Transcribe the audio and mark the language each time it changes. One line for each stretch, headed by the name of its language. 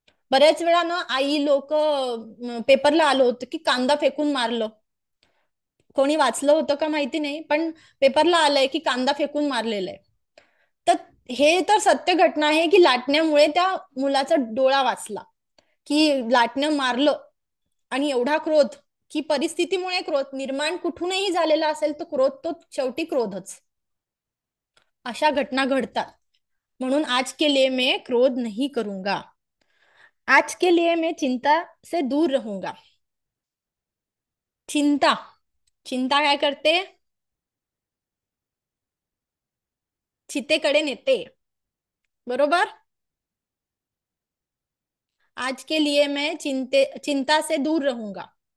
Marathi: बऱ्याच वेळा ना आई लोक पेपरला आलं होतं की कांदा फेकून मारलं, कोणी वाचलं होतं का माहिती नाही, पण पेपरला आलंय की कांदा फेकून मारलेला आहे. तर हे तर सत्य घटना आहे की लाटण्यामुळे त्या मुलाचा डोळा वाचला, की लाटणं मारलं आणि एवढा क्रोध की परिस्थितीमुळे क्रोध निर्माण कुठूनही झालेला असेल, तर क्रोध तो शेवटी क्रोधच. अशा घटना घडतात.
Hindi: म्हणून आज के लिए मैं क्रोध नहीं करूंगा, आज के लिए मैं चिंता से दूर रहूंगा.
Marathi: चिंता, चिंता काय करते, चितेकडे नेते, बरोबर.
Hindi: आज के लिए मैं चिंता से दूर रहूंगा.